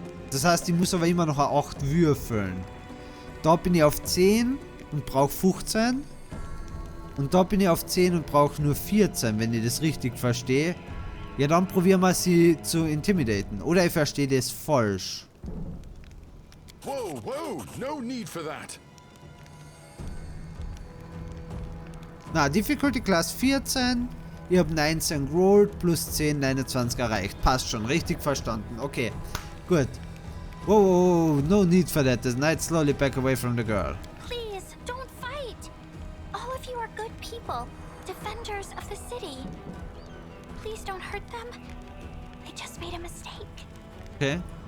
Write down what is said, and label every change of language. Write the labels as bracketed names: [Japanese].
[German] Das heißt, ich muss aber immer noch eine 8 würfeln. Da bin ich auf 10 und brauche 15. Und da bin ich auf 10 und brauche nur 14, wenn ich das richtig verstehe. Ja, dann probieren wir sie zu intimidaten. Oder ich verstehe das falsch. [English] Whoa, whoa, no need for that. [German] Na, Difficulty Class 14. Ich habe 19 gerollt, plus 10, 29 erreicht. Passt schon, richtig verstanden. Okay, gut. [English] Whoa, whoa, whoa, no need for that. The knight slowly back away from the girl. Please, don't fight. All of you are good people, defenders of the city. Please don't hurt them. They just made a mistake. Okay.